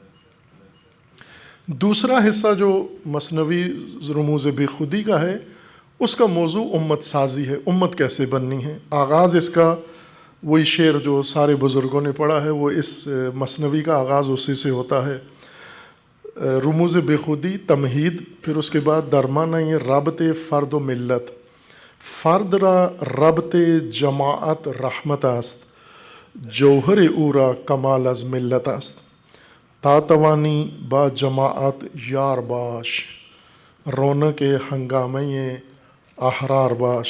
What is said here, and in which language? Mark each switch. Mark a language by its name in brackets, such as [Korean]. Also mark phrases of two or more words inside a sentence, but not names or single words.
[Urdu] دوسرا حصہ جو مثنوی رموز بے خودی کا ہے، اس کا موضوع امت سازی ہے، امت کیسے بننی ہے. آغاز اس کا وہی شعر جو سارے بزرگوں نے پڑھا ہے، وہ اس مثنوی کا آغاز اسی سے ہوتا ہے. رموز بے خودی تمہید، پھر اس کے بعد درمانہ یہ ربط فرد و ملت. [Persian] فرد را ربط جماعت رحمت است، جوہر او را کمال از ملت است. تا توانی با جماعت یار باش، رونق ہنگامه احرار باش.